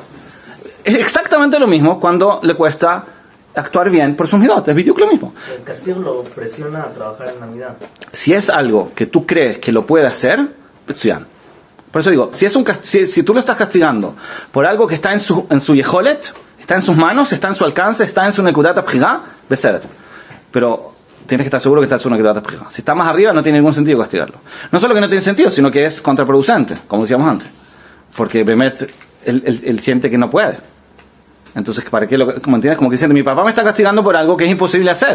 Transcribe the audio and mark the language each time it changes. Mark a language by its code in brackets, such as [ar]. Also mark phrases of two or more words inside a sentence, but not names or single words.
[es] Es exactamente lo mismo cuando le cuesta actuar bien por sus midot. Es lo mismo. El castigo lo presiona a trabajar en Navidad. Si es algo que tú crees que lo puede hacer, Betzian. Por eso digo, si tú lo estás castigando por algo que está en su yeholet, está en sus manos, está en su alcance, está en su [he] נקודת הבחירה, [es] beseder. Pero tienes que estar seguro que está en su [he] נקודת הבחירה. [es] Si está más arriba, no tiene ningún sentido castigarlo. No solo que no tiene sentido, sino que es contraproducente, como decíamos antes. Porque Bemet, él siente que no puede. Entonces, ¿para qué como entiendes? Como que siente, mi papá me está castigando por algo que es imposible hacer.